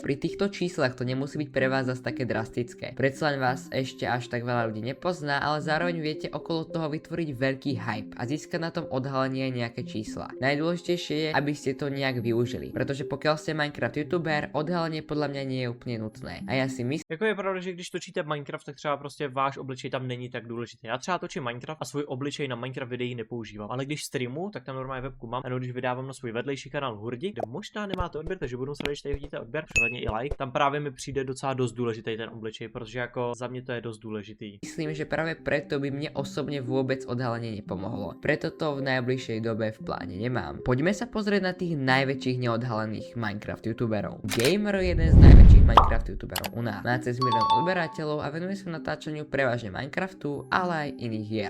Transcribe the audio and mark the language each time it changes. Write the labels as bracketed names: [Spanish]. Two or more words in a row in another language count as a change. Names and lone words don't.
[Slovak] Pri týchto číslach to nemusí byť pre vás zase také drastické. Predsa len vás ešte až tak veľa ľudí nepozná, ale zároveň viete okolo toho vytvoriť veľký hype a získať na tom odhalenie aj nejaké čísla. Najdôležitejšie je, aby ste to nejak využili, pretože pokiaľ ste Minecraft youtuber, odhalenie podľa mňa nie je úplne nutné. A ja si myslím, [Czech] jako je pravda, že když točíte Minecraft, tak třeba prostě váš obličej tam není tak důležitý. Já třeba točím Minecraft a svůj obličej na Minecraft videí nepoužívám, ale když streamu, tak tam normálně webku mám, a když vydávám na svůj vedlejší kanál Hurdi, kde možná nemáte odběr, takže budu se, když tady vidíte odběr, případně i like, tam právě mi přijde docela dost důležitý ten obličej, protože jako za mě to je dost důležitý. [Slovak] myslím, že práve preto by mne osobne vôbec odhalenie nepomohlo. Preto to v najbližšej dobe v pláne nemám. Poďme sa pozrieť na tých najväčších neodhalených Minecraft youtuberov. Gamer je jeden z najväčších Minecraft youtuberov u nás. Má cez 1 000 000 odberateľov a venuje sa natáčaniu prevažne Minecraftu, ale aj iných hier.